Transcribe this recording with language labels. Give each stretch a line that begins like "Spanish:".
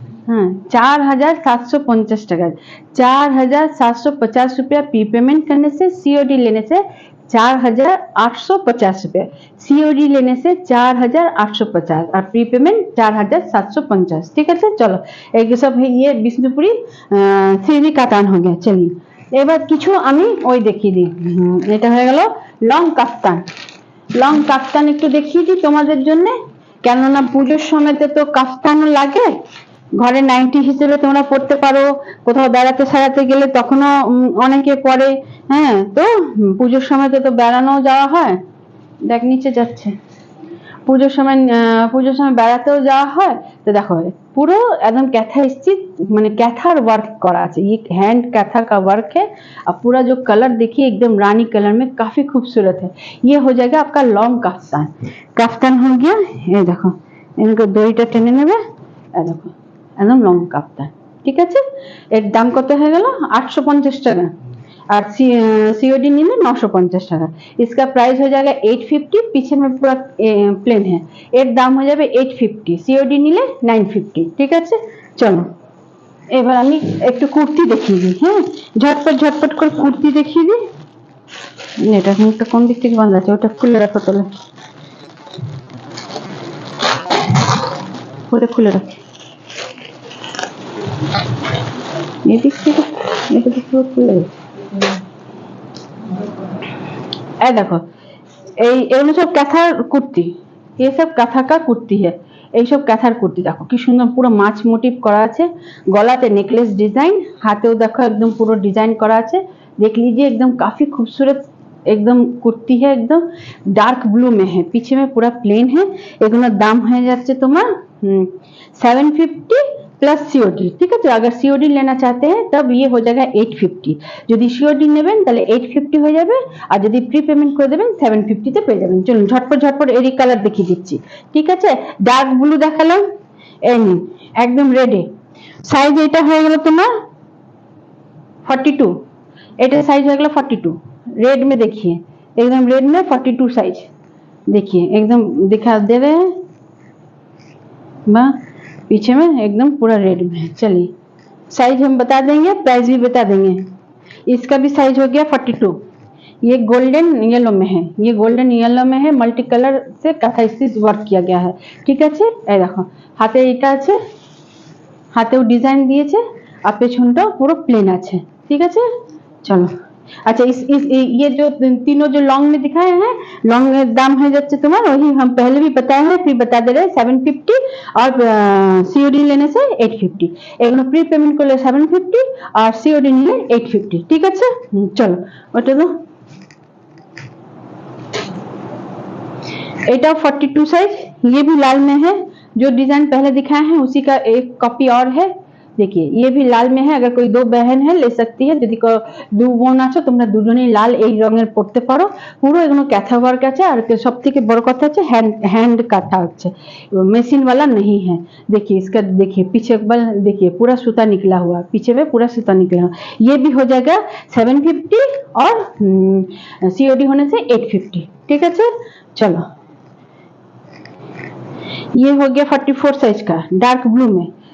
Hindi: हाँ 4750 টাকা, 4750 रुपया प्री पेमेंट करने से, सीओडी लेने से 4850 रुपया, सीओडी लेने से 4850 और प्री पेमेंट 4750। ठीक है, चलो एक सब है ये বিষ্ণুপুরি 3D কাতান हो गया।
Bangla: चलिए এবার কিছু আমি ওই দেখিয়ে দিই, এটা হয়ে গেল লং কাফতান। লং কাফতান একটু দেখিয়ে দিই তোমাদের জন্য, কেননা পুজোর সময়তে তো কাফতানও লাগে, ঘরে নাইটি হিসেবে তোমরা পড়তে পারো, কোথাও বেড়াতে সারাতে গেলে তখনও অনেকে পরে। হ্যাঁ, তো পুজোর সময়তে তো বেড়ানো যাওয়া হয়, দেখ নিচে যাচ্ছে, পুজোর সময় বেড়াতেও যাওয়া হয়। তো দেখো পুরো একদম कैथा स्टिच মানে कैथार वर्क करा আছে,
Hindi: ये हैंड कैथा का वर्क है। और पूरा जो कलर देखिए एकदम रानी कलर में काफी खूबसूरत है। ये हो जाएगा आपका लॉन्ग काफ्तान। काफ्तान हो गया, ये देखो इनको
Bangla: দড়িটা টেনে নেবে, এই দেখো একদম লং কাফতান। ঠিক আছে, এর দাম কত হয়ে গেল? 850 টাকা, और सीओडी नीले 950 টাকা।
Hindi: इसका प्राइस हो जाएगा 850, पीछे में पूरा प्लेन है।
Bangla: এর দাম হয়ে যাবে 850, सीओडी नीले 950। ঠিক আছে, চলো এবার আমি একটু কুর্তি দেখিয়ে দিই। হ্যাঁ, ঝটপট করে কুর্তি দেখিয়ে দিই। এটা মুখটা কোন দিক থেকে বাঁধা আছে, ওটা খুলে রাখো তাহলে।
Hindi: पूरे खुले रखे, ये देखिए, ये तो पूरा खुले।
Bangla: ए देखो, এগুলো সব কাঁথার কুর্তি,
Hindi: ये सब কাঁথা का কুর্তি है।
Bangla: এইসব কাঁথার কুর্তি দেখো কি সুন্দর, পুরো মাছ মোটিভ করা আছে, গলাতে नेकलेस डिजाइन, हाथेও देखो एकदम पूरा डिजाइन करा আছে।
Hindi: देख लीजिए एकदम काफी खूबसूरत एकदम कुर्ती है, एकदम डार्क ब्लू में है, पीछे में पूरा प्लेन है।
Bangla: এগুলোর দাম হয়ে যাচ্ছে তোমার 750 प्लस सीओडी।
Hindi: ठीक है, तो अगर सीओडी लेना चाहते हैं तब ये हो जाएगा 850।
Bangla: যদি सीओडी নেবেন তাহলে 850 হয়ে যাবে, আর যদি প্রি পেমেন্ট করে দেবেন 750 তে পেয়ে যাবেন। চলুন ঝটপট ঝটপট এরই কালার দেখিয়ে দিচ্ছি। ঠিক আছে, ডার্ক ব্লু দেখালাম, এই নিন একদম রেডি। সাইজ এটা হয়ে গেল তোমার 42, এটা
Hindi: साइज हो गया 42। रेड में देखिए, एकदम रेड में 42 साइज, देखिए एकदम दिखा दे रहे हैं, पीछे में एकदम पूरा रेड में है। चलिए साइज हम बता देंगे, प्राइस भी बता देंगे। इसका भी साइज हो गया 42। ये गोल्डन येलो में है, ये गोल्डन येलो में है, मल्टी कलर से काथा स्टिच वर्क किया गया है।
Bangla: ठीक है, এই দেখো হাতে এটা আছে, হাতেও ডিজাইন দিয়েছে, আর পেছনটাও পুরো প্লেন আছে।
Hindi: ঠিক আছে, चलो अच्छा, ये जो तीनों जो लॉन्ग में दिखाए हैं, लॉन्ग में दाम हो जाते तुम्हारा वही हम पहले भी बताए हैं, फिर बता दे रहे 750 और सीओडी लेने से 850। एक प्री पेमेंट कर ले 750 और सीओडी ले 850। ठीक है, चलो
Bangla: ওটা তো এটা 42
Hindi: साइज, ये भी लाल में है, जो डिजाइन पहले दिखाए हैं उसी का एक कॉपी और है। देखिए ये भी लाल में है, अगर कोई दो बहन है ले सकती है,
Bangla: যদি দু বোন আছো তোমরা দুজনেই লাল এই রঙের পড়তে পারো। পুরো এগুলো ক্যাথা ওয়ার্ক আছে, আর सबसे बड़ কথা হচ্ছে हैंड काटा হচ্ছে,
Hindi: मशीन वाला नहीं है। देखिए इसका, देखिए पीछे बल देखिए पूरा सूता निकला हुआ, पीछे में पूरा सूता निकला हुआ। ये भी हो जाएगा 750 और सीओडी होने से 850। ठीक है, चलो ये हो गया 44 साइज का डार्क ब्लू में।